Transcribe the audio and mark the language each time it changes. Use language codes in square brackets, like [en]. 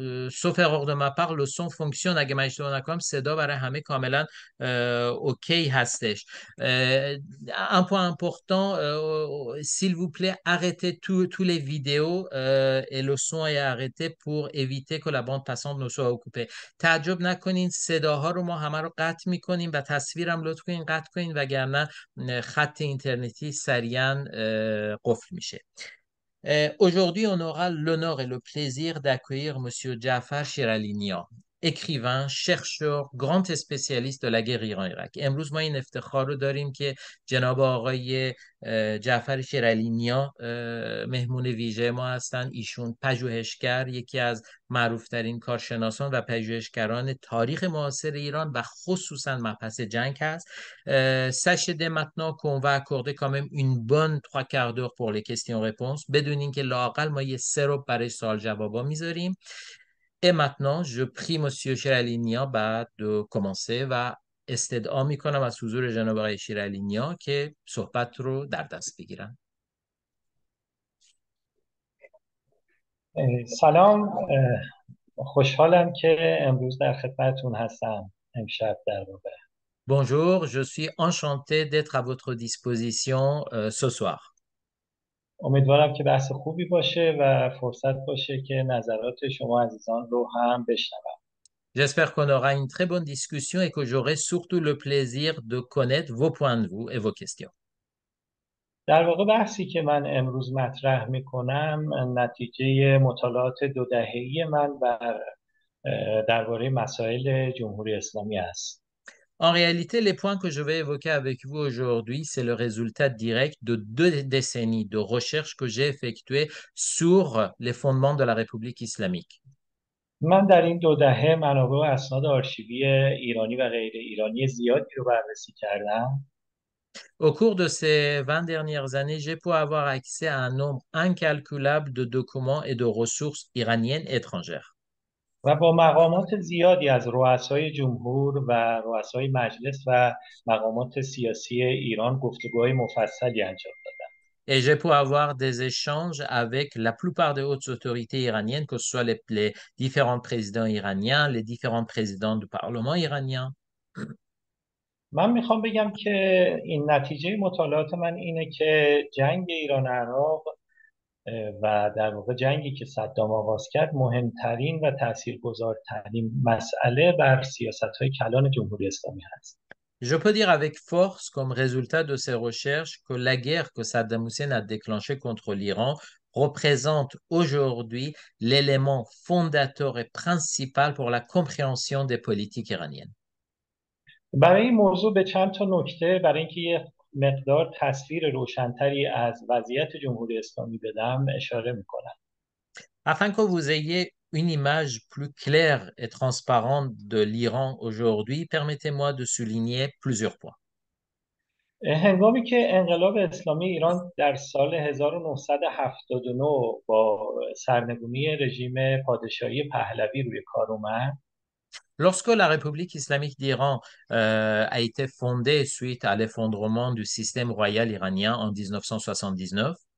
[fr] sauf erreur de ma part, le son fonctionne. [fa] اگه من اشتباه نکنم صدا برای همه کاملا اوکی هستش. [fr] Un point important, s'il vous plaît, arrêtez tous les vidéos et le son est arrêté pour éviter que la bande passante ne soit occupée. [fa] تعجب نکنین صداها رو ما همه رو قطع میکنیم و تصویرم لطف کنین قطع کنین وگرنه خط اینترنتی سریعا قفل میشه. [fr] Aujourd'hui, on aura l'honneur et le plaisir d'accueillir Monsieur Jafar Shiralinyan, écrivain, chercheur, grand spécialiste de la guerre Iran-Irak. [fa] امروز ما این افتخار رو داریم که جناب آقای جعفر شیرالینیا مهمون ویژه ما هستند. ایشون پژوهشگر، یکی از معروفترین کارشناسان و پژوهشگران تاریخ معاصر ایران و خصوصا مبحث جنگ هست. [fr] Sachez dès maintenant qu'on va accorder quand même une bonne 3/4 d'heure pour les questions-réponses. [fa] بدونین که لااقل ما یه 3 رو برای سوال جوابا میذاریم. [fr] Et maintenant, je prie Monsieur [fa] شیرالینیا بعد [fr] de commencer [fa] و استدعا میکنم از حضور جناب آقای شیرالینیا که صحبت رو در دست بگیرن. سلام، خوشحالم که امروز در خدمتتون هستم. امشب در واقع [fr] Bonjour, je suis enchanté d'être à votre disposition ce soir. [fa] امیدوارم که بحث خوبی باشه و فرصت باشه که نظرات شما عزیزان رو هم بشنوم. [fr] J'espère qu'on aura une très bonne discussion et que j'aurai surtout le plaisir de connaître vos points de vue et vos questions. [fa] در واقع بحثی که من امروز مطرح میکنم نتیجه مطالعات 2 دهه‌ای من درباره مسائل جمهوری اسلامی است. [fr] En réalité, les points que je vais évoquer avec vous aujourd'hui, c'est le résultat direct de 2 décennies de recherche que j'ai effectuées sur les fondements de la République islamique. [fa] من در این 2 دهه منابع و اسناد آرشیوی ایرانی و غیر ایرانی زیادی رو بررسی کردم. [fr] Au cours de ces 20 dernières années, j'ai pu avoir accès à un nombre incalculable de documents et de ressources iraniennes et étrangères. [fa] و با مقامات زیادی از رؤسای جمهور و رؤسای مجلس و مقامات سیاسی ایران گفتگوهای مفصلی انجام دادم. [fr] Et j'ai pu avoir des échanges avec la plupart des hautes autorités iraniennes, que ce soit les différents présidents iraniens, les différents présidents du Parlement iranien. [fa] من میخوام بگم که این نتیجه مطالعات من اینه که جنگ ایران و عراق و در واقع جنگی که صدام آغاز کرد مهمترین و تاثیرگذارترین مسئله بر سیاست‌های کلان جمهوری اسلامی هست. [fr] Je peux dire avec force, comme résultat de ces recherches, que la guerre que Saddam Hussein a déclenchée contre l'Iran représente aujourd'hui l'élément fondateur et principal pour la compréhension des politiques iraniennes. [fa] برای این موضوع به چند تا نکته برای اینکه یه مقدار تصویر روشنتری از وضعیت جمهوری اسلامی بدم اشاره میکنم. [fr] Afin que vous ayez une image plus claire et transparente de l'Iran aujourd'hui, permettez-moi de souligner plusieurs points. [fa] هنگامی که انقلاب اسلامی ایران در سال 1979 با سرنگونی رژیم پادشاهی پهلوی روی کار اومد، [fr] Lorsque la République islamique d'Iran a été fondée suite à l'effondrement du système royal iranien en 1979,